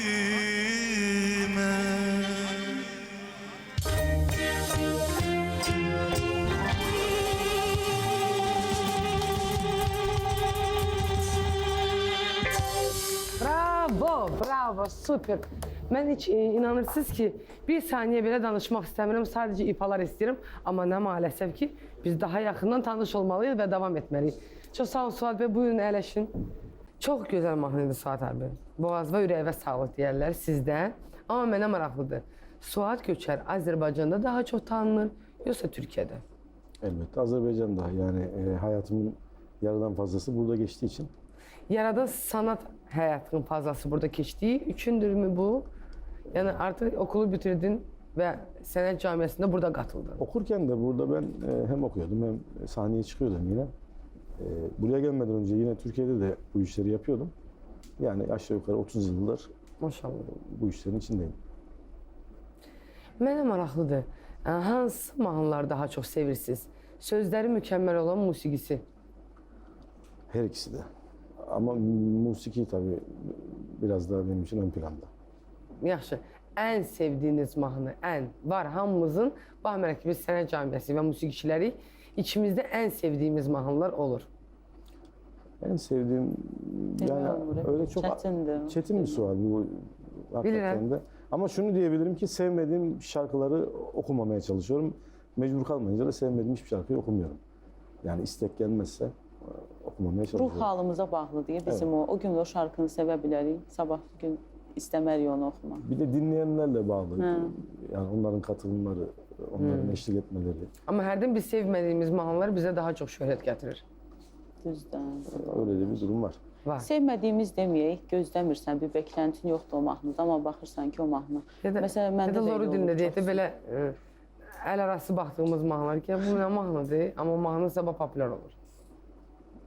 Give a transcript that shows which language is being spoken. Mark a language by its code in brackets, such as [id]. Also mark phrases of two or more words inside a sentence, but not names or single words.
[az] Bravo, bravo, süper. Mən heç inanırsınız ki, bir saniyə belə danışmaq istəmirəm, sadəcə ifalar istəyirəm. Amma nə maalesef ki, biz daha yaxından tanış olmalıyıq və davam etməliyik. Çox sağ olun Suat bəy, buyurun əyləşin. Çox gözəl mahnı idi Suat abi. Boğaz və ürəyivə sağlıq deyərlər sizdən. Amma mənə maraqlıdır. Suat Göçər Azərbaycanda daha çox tanınır, yoxsa Türkiyədə? [tr] Elbette Azerbaycan'da yani hayatımın yarıdan fazlası burada geçtiği için. [az] Yarada sanat həyatının fazlası burada keçdiyi üçündürmü bu? Yəni artıq okulu bitirdin və sənət camiasında burada qatıldın. [tr] Okurken de burada ben hem okuyordum hem sahneye çıkıyordum yine. Buraya gelmeden önce yine Türkiye'de de bu işleri yapıyordum. Yani aşağı yukarı 30 yıldır Maşallah. bu işlerin içindeyim. [az] Mənə maraqlıdır. Hansı mahnıları daha çox sevirsiniz? Sözləri mükəmməl olan musiqisi. [tr] Her ikisi de. Ama musiki tabii biraz daha benim için ön planda. [az] Yaxşı. Ən sevdiyiniz mahnı, ən var hamımızın, baxmayaraq ki biz sənət camiası və musiqiçilərik, içimizdə ən sevdiyimiz mahnılar olur. [tr] En sevdiğim yani öyle çok çetin bir sual bu hakikaten de. Ama şunu diyebilirim ki sevmediğim şarkıları okumamaya çalışıyorum. Mecbur kalmayınca da sevmediğim hiçbir şarkıyı okumuyorum. Yani istek gelmezse okumamaya çalışıyorum. [az] Ruh halımıza bağlı diye bizim o gün o şarkını sevə bilərik, sabah gün istəmərik onu oxumaq. [tr] Bir de dinleyenlerle bağlı. Yani onların katılımları, onların eşlik etmeleri. [az] Amma hərdən biz sevmədiyimiz mahnılar bizə daha çox şöhrət gətirir. Düzdən. [tr] Öyle de bir durum var. [az] Var. Sevmədiyimiz deməyək, gözləmirsən, bir bekləntin yoxdur o mahnıda, amma baxırsan ki o mahnı. [tr] Ya da, [az] Məsələn, məndə [tr] ya da [az] də zoru elə dinlə olur, deyək də çox belə əl arası baxdığımız mahnılar ki, bu nə mahnıdır, amma mahnı sabah populyar olur.